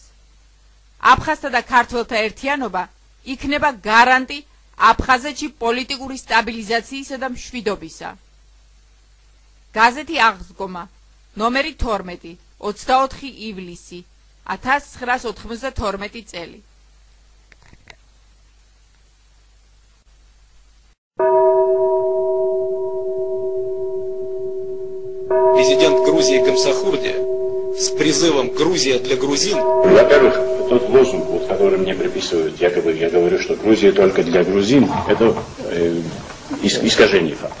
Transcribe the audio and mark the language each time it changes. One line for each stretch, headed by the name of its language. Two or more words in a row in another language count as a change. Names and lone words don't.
Georgian: აფხაზთა და ქართველთა ერთიანობა იქნება გარანტი აფხაზეთში პოლიტიკური სტაბილიზაციისა და მშვიდობისა. გაზეთი აღდგომა, ნომერი 12, 24 ივლისი 1992 წელი.
Russian: Президент Грузии Гамсахурди с призывом «Грузия для грузин». Во-первых, тот лозунг, который мне приписывают, якобы я говорю, что Грузия только для грузин, это искажение факта.